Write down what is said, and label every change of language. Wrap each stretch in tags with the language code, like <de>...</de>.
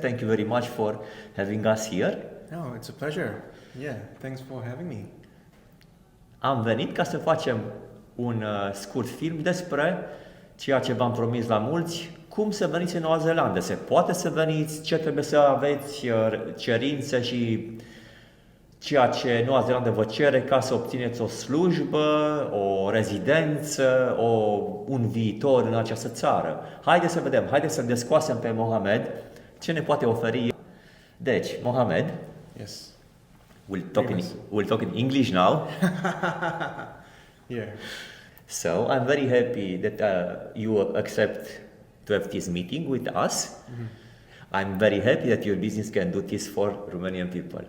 <en>Thank you very much for having us here. No, it's a pleasure. Yeah, thanks for having me.</en> <ro>Am venit ca să facem un scurt film despre ceea ce v-am promis la mulți, cum să veniți în Noua Zeelandă. Se poate să veniți, ce trebuie să aveți cerințe și ceea ce Noua Zeelandă vă cere ca să obțineți o slujbă, o rezidență, un viitor în această țară. Haideți să vedem, haideți să-l descoasem pe Mohamed ce ne poate oferi. Deci, Mohamed,</ro> <en>Yes. we'll talk in English now. Yeah. So I'm very happy that you accept to have this meeting with us. I'm very happy that your business can do this for Romanian people.</en>